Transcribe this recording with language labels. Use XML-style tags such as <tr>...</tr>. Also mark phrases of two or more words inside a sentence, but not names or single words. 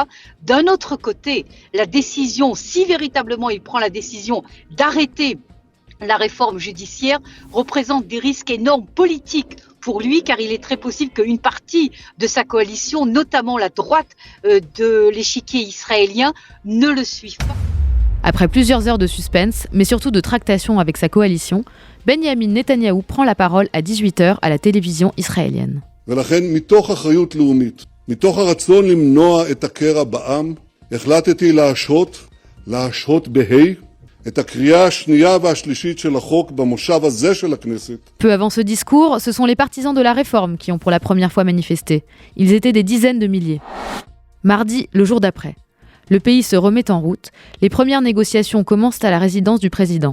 <fr>D'un autre côté, la décision, si véritablement il prend la décision d'arrêter la réforme judiciaire, représente des risques énormes politiques pour lui, car il est très possible qu'une partie de sa coalition, notamment la droite de l'échiquier israélien, ne le suive pas. Après plusieurs heures de suspense, mais surtout de tractation avec sa coalition, Benyamin Netanyahou prend la parole à 18h à la télévision israélienne.</fr> <he>ולכן, מתוך אחריות לאומית, מתוך הרצון למנוע את הקרע בעם, החלטתי להשהות בה'</he> <fr>Peu avant ce discours, ce sont les partisans de la réforme qui ont pour la première fois manifesté. Ils étaient des dizaines de milliers. Mardi, le jour d'après. Le pays se remet en route. Les premières négociations commencent à la résidence du président.</fr>